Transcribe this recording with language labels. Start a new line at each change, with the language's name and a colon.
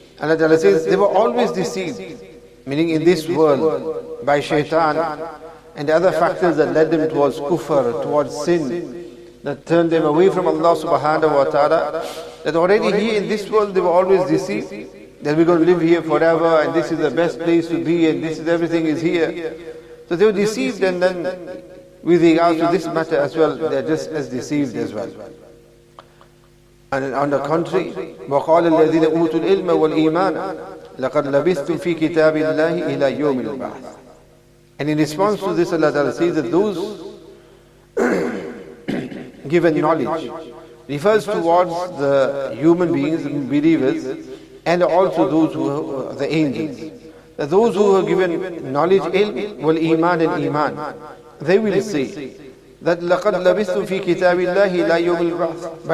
English: Allah Ta'ala says, they were always deceived, meaning in this world, by shaitan, and the other factors that led them towards kufr, towards sin, that turned them away from Allah subhanahu wa ta'ala, that already here in this world they were always deceived, that we're going to live here forever, and this is the best place to be, and this is everything is here. So they were deceived, and then with regards to this matter as well, they are just as deceived as well. And on the contrary,
Arabic: وَقَالَ الَّذِينَ أُوتُوا الْعِلْمَ وَالْإِيمَانَ لَقَدْ لَبِثْتُمْ فِي كِتَابِ اللَّهِ إِلَى يَوْمِ الْبَعْثِ.
English: And in response to this, Allah Ta'ala says that those given knowledge refers towards the human beings, believers, and also those who are the angels. That those who are given knowledge, ilm, wal iman and iman, they will say that
Arabic: لَقَدْ لَبِثْتُمْ فِي كِتَابِ اللَّهِ إِلَى يَوْمِ الْبَعْثِ.